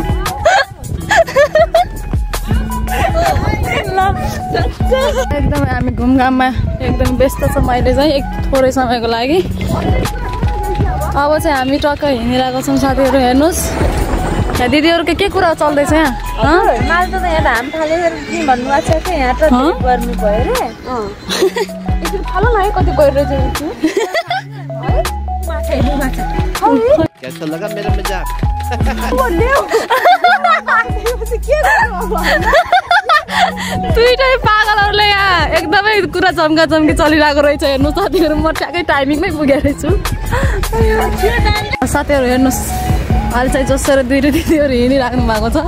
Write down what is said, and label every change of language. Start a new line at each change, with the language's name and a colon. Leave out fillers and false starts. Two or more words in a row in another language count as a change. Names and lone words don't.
Nepali: एकदमै हामी घुमघाममा एकदम व्यस्त छौँ अहिले चाहिँ थोरै समयको लागि। अब चाहिँ हामी टक्क हिँडिरहेको छौँ साथीहरू। हेर्नुहोस् यहाँ दिदीहरूको के कुरा चल्दैछ यहाँ। माल त यहाँ धान थालेर भन्नुभएको छ। यहाँ त गर्नु भयो रे। थालो न है कति गइरहेछ।
Hindi: कैसा लगा मेरा मजाक?
Nepali: दुईटै पागलहरूले यहाँ एकदमै कुरा चम्की चलिरहेको रहेछ। हेर्नु साथीहरू म ठ्याक्कै टाइमिङमै पुगेको रहेछु। साथीहरू हेर्नुहोस् अहिले चाहिँ जसरी दुईटै दिदीहरू हिँडिराख्नु भएको छ।